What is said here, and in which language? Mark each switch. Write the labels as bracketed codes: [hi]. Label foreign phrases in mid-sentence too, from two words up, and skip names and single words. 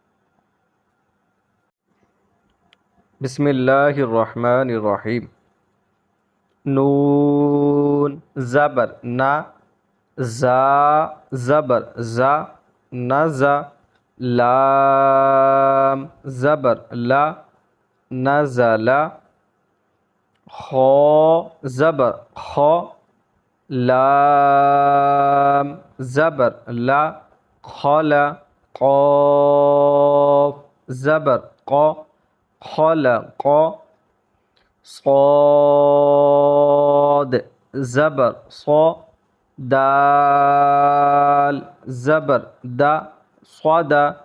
[ur] بسم اللہ الرحمن الرحیم۔ نون زبر نا، زا زبر زا، نزا، لام زبر لا، نزلا، خو زبر خو، لام زبر لا، خلا، قاف زبر قو، خلق، صاد زبر صو، دال زبر دا، صدا،